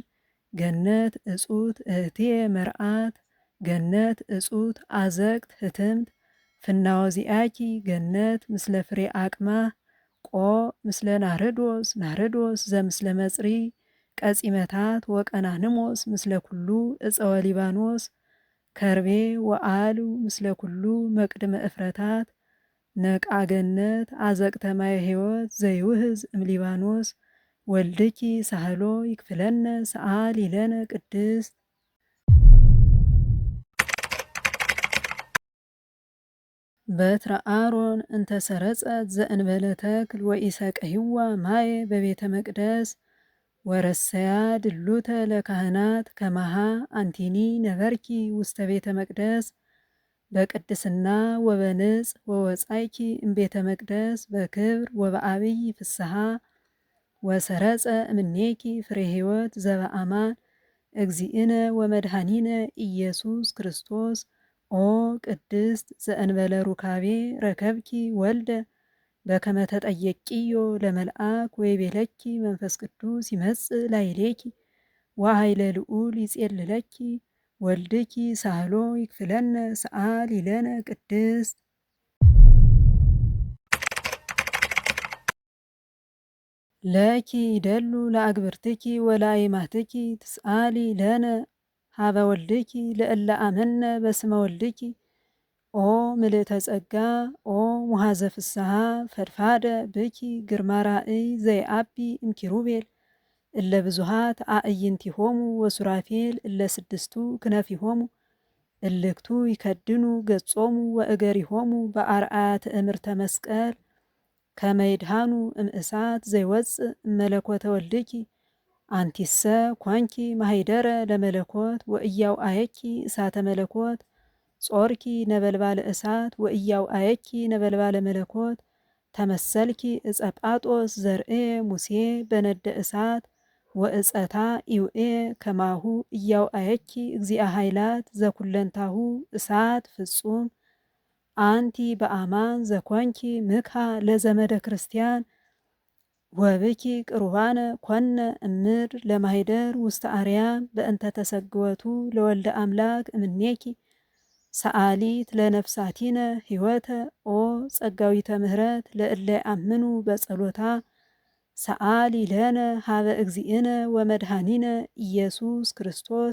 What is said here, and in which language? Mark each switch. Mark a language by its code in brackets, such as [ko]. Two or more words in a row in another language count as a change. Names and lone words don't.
[gez] ገነት እጹት እህትየ መርአት ገነት እጹት አዘቅት ህትምት ፍናወዚአኪ ገነት ምስለ ፍሬ አቅማ ቆ ምስለ ናርዶስ ናርዶስ ዘምስለ መጽሪ ቀጺመታት ወቀናንሞስ ምስለ ኩሉ እፀወ ሊባኖስ ከርቤ ወአሉ ምስለ ኩሉ መቅድመ እፍረታት ነቃ ገነት አዘቅተ ማየ ሕይወት ዘይውህዝ እምሊባኖስ ወልድኪ ሳህሎ ይክፍለነ ሰአሊ ለነ ቅድስት በትረ አሮን እንተሰረጸት ዘእንበለ ተክል ወኢሰቀይዋ ማየ በቤተ መቅደስ ወረሰያ ድሉተ ለካህናት ከማሃ አንቲኒ ነበርኪ ውስተ ቤተ መቅደስ በቅድስና ወበንጽ ወወጻይኪ እምቤተ መቅደስ በክብር ወበአብይ ፍስሐ ወሰረጸ እምኔኪ ፍሬ ሕይወት ዘበአማን እግዚእነ ወመድኃኒነ ኢየሱስ ክርስቶስ ኦ ቅድስት ዘእንበለ ሩካቤ ረከብኪ ወልደ በከመ ተጠየቅዮ ለመልአክ ወይቤለኪ መንፈስ ቅዱስ ይመጽእ ላዕሌኪ ወኃይለ ልዑል ይጼልለኪ ወልድኪ ሳህሎ ይክፍለነ ሰአሊ ለነ ቅድስት ለኪ ይደሉ ለአግብርትኪ ወለአይማትኪ ትስአሊ ለነ ሀበ ወልድኪ ለእለ አመነ በስመ ወልድኪ ኦ ምልእተ ጸጋ ኦ ሙሃዘ ፍስሐ ፈድፋደ ብኪ ግርማ ራእይ ዘይአቢ እምኪሩቤል እለ ብዙሃት አእይንቲሆሙ ወሱራፌል እለ ስድስቱ ክነፊሆሙ እልክቱ ይከድኑ ገጾሙ ወእገሪሆሙ በአርአያ ትእምርተ መስቀል ከመይድሃኑ እምእሳት ዘይወፅእ እመለኮተ ወልድኪ አንቲሰ ኮንኪ ማሂደረ ለመለኮት ወእያውአየኪ እሳተ መለኮት ጾርኪ ነበልባለ እሳት ወእያውአየኪ ነበልባለ መለኮት ተመሰልኪ እፀ ጳጦስ ዘርኤ ሙሴ በነደ እሳት ወእፀታ ኢውኤ ከማሁ እያውአየኪ እግዚአ ኃይላት ዘኩለንታሁ እሳት ፍጹም አንቲ በአማን ዘኮንኪ ምክሃ ለዘመደ ክርስቲያን ወብኪ ቅሩባነ ኮነ እምር ለማሂደር ውስተ አርያም በእንተ ተሰግወቱ ለወልደ አምላክ እምኔኪ ሰአሊት ለነፍሳቲነ ሕይወተ ኦ ጸጋዊተ ምህረት ለእለ አምኑ በጸሎታ ሰአሊ ለነ ሀበ እግዚእነ ወመድኃኒነ ኢየሱስ ክርስቶስ